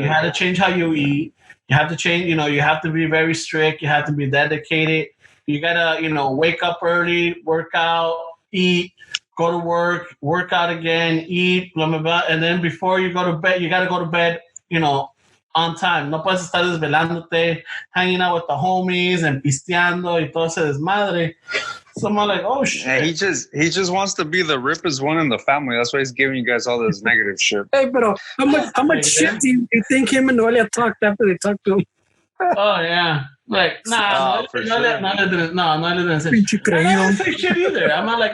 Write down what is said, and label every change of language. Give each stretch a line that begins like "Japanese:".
English: You had to change how you eat. You have to change, you have to be very strict. You have to be dedicated. You gotta, wake up early, work out, eat, go to work out again, eat, blah, blah, blah. And then before you go to bed, you gotta go to bed, on time.
Spanish: No puedes estar desvelándote,
English: hanging out with the homies
Spanish: and pisteando y todo ese desmadre.
English: So I'm like, oh shit. Yeah, he just wants to be the rippest one in the family. That's why he's giving you guys all this negative shit. Hey, but how much shit do you think him and Noelia talked after they talked to him? Oh yeah, like no, didn't say.
Spanish: Pinche creído.
English: Say shit either. I'm not like,